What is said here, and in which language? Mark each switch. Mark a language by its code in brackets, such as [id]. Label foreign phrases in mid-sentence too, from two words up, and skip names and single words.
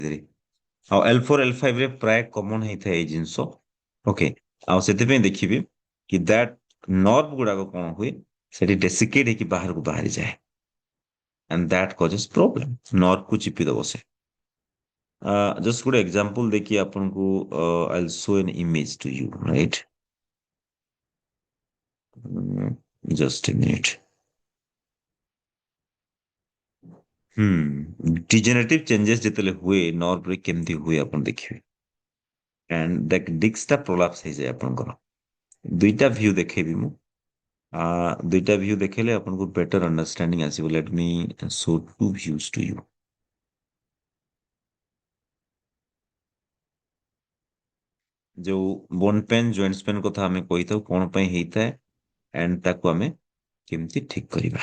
[or] ଆଉ L4 L5 ରେ ପ୍ରାୟ କମନ ହେଇଥାଏ ଏଇ ଜିନିଷ। ଓକେ, ଆଉ ସେଥିପାଇଁ ଦେଖିବେ କି [en] that nerve [or] ଗୁଡାକ କଣ ହୁଏ, ସେଠି ଡେସିକେଟ୍ ହେଇକି ବାହାରକୁ ବାହାରିଯାଏ [en] and that causes problem, [or] ନର୍ଭ କୁ ଚିପି ଦବ ସେ। ଜଷ୍ଟ ଗୋଟେ ଏକ୍ସାମ୍ପଲ ଦେଖି ଆପଣଙ୍କୁ [en] I'll show an image to you, right? Just a minute. degenerative changes [or] ଯେତେବେଳେ ହୁଏ ନର୍ଭରେ କେମିତି ହୁଏ ଆପଣ ଦେଖିବେ। [en] and that disc ଟା prolapse [or] ହେଇଯାଏ ଆପଣଙ୍କର। ଦୁଇଟା ଭ୍ୟୁ ଦେଖେଇବି ମୁଁ। ଦୁଇଟା ଭ୍ୟୁ ଦେଖେଇଲେ ଆପଣଙ୍କୁ [en] better understanding [or] ଆସିବ। [en] let me show two views to you. [or] ଯୋଉ [en] bone pain joints pain [or] କଥା ଆମେ କହିଥାଉ କଣ ପାଇଁ ହେଇଥାଏ ଏଣ୍ଡ ତାକୁ ଆମେ କେମିତି ଠିକ କରିବା।